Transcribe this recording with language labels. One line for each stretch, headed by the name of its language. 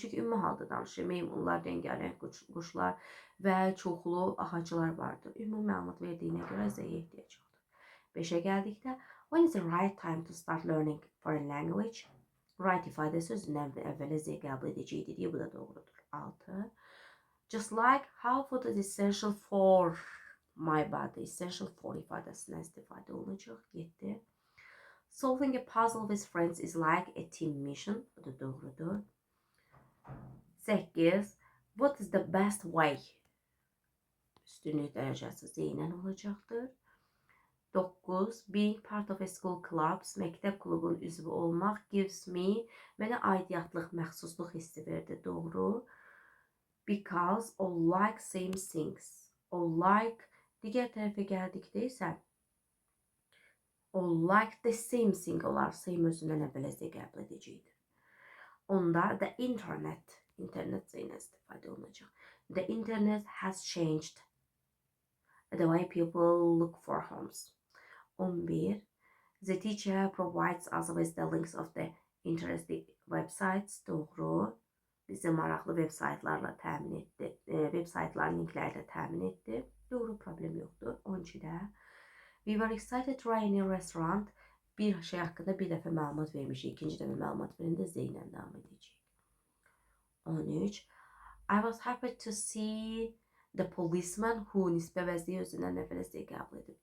Azerbaijani: Çünki ümumi halda danışır. Meymunlar, rəngarəng quşlar və çoxlu ağaclar vardır. Ümumi məlumat verdiyinə görə Z-yə ehtiyac yoxdur. 5'e gəldikdə,
English: when is the right time to start learning foreign language?
Azerbaijani: Right ifadəsi özündən əvvələ Z qəbul edəcəkdir deyə bu da doğrudur. 6.
English: Just like how food is essential for my body.
Azerbaijani: Essential for ifadəsindən istifadə olunacaq. 7.
English: Solving a puzzle with friends is like a team mission.
Azerbaijani: Bu da doğrudur. 8.
English: What is the best way?
Azerbaijani: Üstünlük dərəcəsi Z ilə olacaqdır. 9.
English: Being part of a school clubs,
Azerbaijani: məktəb klubunun üzvü olmaq
English: gives me,
Azerbaijani: mənə aidiyyətlıq, məxsusluq hissi verdi. Doğru.
English: Because all like same things. All like
Azerbaijani: digər tərəfə gəldikdə isə
English: all like the same thing olar.
Azerbaijani: Same özündən əvvələcə qəbul edəcəkdir. Onda the internet ilə istifadə olunacaq.
English: The internet has changed the way people look for homes. 11. The teacher provides us with the links of the interesting websites.
Azerbaijani: Doğru. Bizi maraqlı web saytlarla təmin etdi. Web saytların linklərlə təmin etdi. Doğru, problem yoxdur.
English: 12-də we were excited to try a new restaurant.
Azerbaijani: Bir şey haqqında bir dəfə məlumat vermişik. İkinci dəfə məlumat verəndə Z ilə davam edəcək. 13.
English: I was happy to see the policeman who
Azerbaijani: nisbə vəzliyi özündən əvvələcə qəbul edib.